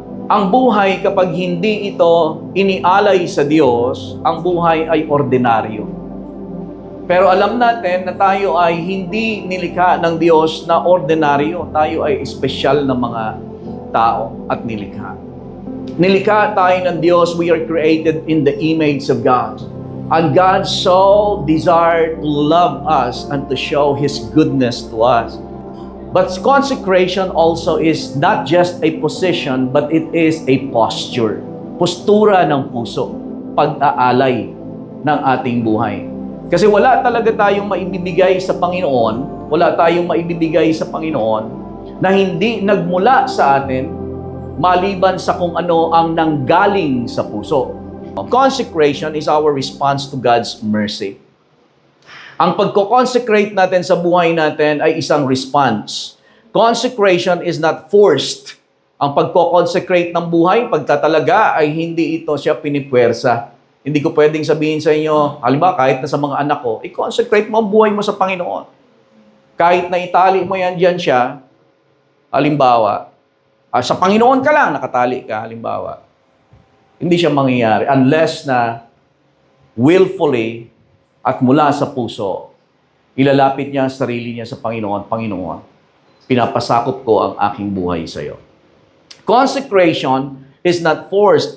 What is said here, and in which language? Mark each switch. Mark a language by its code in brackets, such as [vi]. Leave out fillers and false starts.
[tl] Ang buhay kapag hindi ito inialay sa Diyos, ang buhay ay ordinaryo. Pero alam natin na tayo ay hindi nilikha ng Diyos na ordinaryo. Tayo ay espesyal na mga tao at nilikha. Nilikha tayo ng Diyos. [en] We are created in the image of God. And God so desired to love us and to show His goodness to us. But consecration also is not just a position, but it is a posture. [tl] Postura ng puso. Pag-aalay ng ating buhay. Kasi wala talaga tayong maibibigay sa Panginoon, wala tayong maibibigay sa Panginoon na hindi nagmula sa atin maliban sa kung ano ang nanggaling sa puso. [en] Consecration is our response to God's mercy. [tl] Ang pagko-consecrate natin sa buhay natin ay isang response. [en] Consecration is not forced. [tl] Ang pagko-consecrate ng buhay, pagtatalaga ay hindi ito siya pinipwersa. Hindi ko pwedeng sabihin sa inyo, halimbawa kahit na sa mga anak ko, i-consecrate mo ang buhay mo sa Panginoon. Kahit na itali mo yan dyan siya, halimbawa, sa Panginoon ka lang, nakatali ka, halimbawa, hindi siya mangyayari unless na willfully at mula sa puso, ilalapit niya ang sarili niya sa Panginoon. Panginoon, pinapasakop ko ang aking buhay sa iyo. [en] Consecration is not forced.